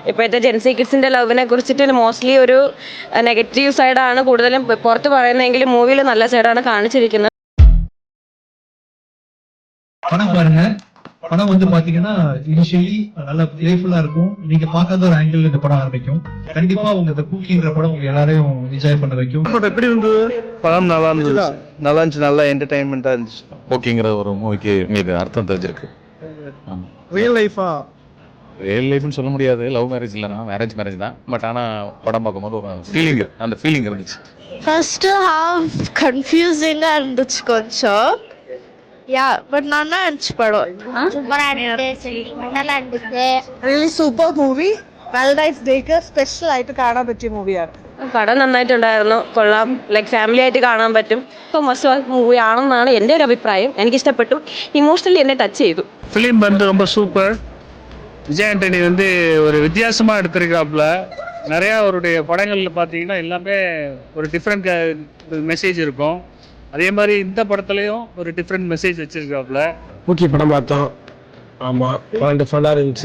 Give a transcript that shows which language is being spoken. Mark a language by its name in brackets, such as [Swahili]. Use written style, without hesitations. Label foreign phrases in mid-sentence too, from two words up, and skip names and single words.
[Malayalam] ഇപ്പോഴത്തെ [English] Gen Z kids [Malayalam] ലവിനെ കുറിച്ചിട്ട് മോസ്റ്റ്ലി ഒരു [English] negative side [Malayalam] കൂടുതലും പുറത്ത് പറയുന്നതെങ്കിലും മൂവിയിൽ നല്ല സൈഡാണ് കാണിച്ചിരിക്കുന്നത്. [Tamil] படம் பாருங்க. படம் வந்து பாத்தீங்கன்னா இனிஷியலி நல்ல பிளேஃபுல்லா இருக்கும். நீங்க பார்க்காத ஒரு ஆங்கிள் இந்த படம் ஆரம்பிக்கும். கண்டிப்பா உங்க இந்த குக்கிங்கிற படம் உங்க எல்லாரையும் என்ஜாய் பண்ண வைக்கும். எப்படி இருந்தது? படம் நல்லா இருந்துச்சு. நல்லா இருந்துச்சு, நல்லா என்டர்டைன்மெண்டா இருந்துச்சு. ஓகேங்கிற ஒரு மூவிக்கு உங்களுக்கு அர்த்தம் தெரிஞ்சிருக்கு. [English] real life? real life [Tamil] சொல்ல முடியாது, [English] love marriage [Tamil] இல்லைனா மேரேஜ் தான். பட் ஆனால் படம் பார்க்கும்போது ஒரு அந்த ஃபீலிங் இருந்துச்சு. [English] first half confusing [Tamil] இருந்துச்சு கொஞ்சம். பட் நல்லா இருந்துச்சு படம். சூப்பரா இருந்துச்சு, நல்லா இருந்துச்சு. [English] really super movie. Valentine's Day special [Malayalam] ആയിട്ട് കാണാൻ പറ്റിയ മൂവിയാണ്. പടം നന്നായിട്ടുണ്ടായിരുന്നു, കൊള്ളാം. [English] like family [Malayalam] ആയിട്ട് കാണാൻ പറ്റും. ഇപ്പോൾ [English] must watch movie [Malayalam] ആണെന്നാണ് എൻ്റെ ഒരു അഭിപ്രായം. എനിക്കിഷ്ടപ്പെട്ടു, ഇമോഷണലി എന്നെ ടച്ച് ചെയ്തു. [Tamil] ஃபிலிம் வந்து ரொம்ப சூப்பர். விஜய் ஆண்டனி வந்து ஒரு வித்தியாசமாக எடுத்திருக்காப்புல. நிறையா அவருடைய படங்களில் பார்த்தீங்கன்னா எல்லாமே ஒரு [English] different message [Tamil] இருக்கும். அதே மாதிரி இந்த படத்துலையும் ஒரு [English] different message [Tamil] வச்சிருக்காப்புல. ஓகே, படம் பார்த்தோம். ஆமாம், படம் டிஃப்ரெண்டாக இருந்துச்சு.